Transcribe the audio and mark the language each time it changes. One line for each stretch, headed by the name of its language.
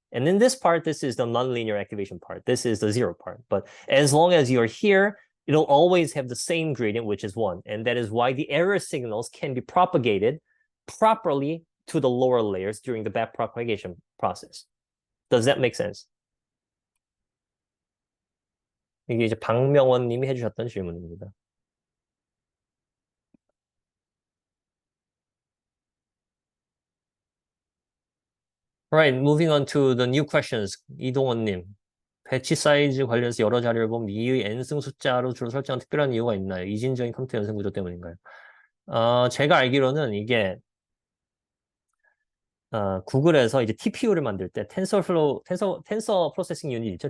English: And in this part, this is the nonlinear activation part. This is the 0 part. But as long as you're here, it'll always have the same gradient, which is 1. And that is why the error signals can be propagated properly to the lower layers during the backpropagation process. Does that make sense?
Korean: 이게 이제 박명원 님이 해주셨던 질문입니다.
English: Right, moving on to the new questions.
Korean: 이동원님, 배치 사이즈 관련해서 여러 자료를 보면 이의 n승 숫자로 주로 설정한 특별한 이유가 있나요? 이진적인 컴퓨터 연산 구조 때문인가요? 제가 알기로는 이게 구글에서 이제 TPU를 만들 때 텐서 프로세싱 유닛 있죠?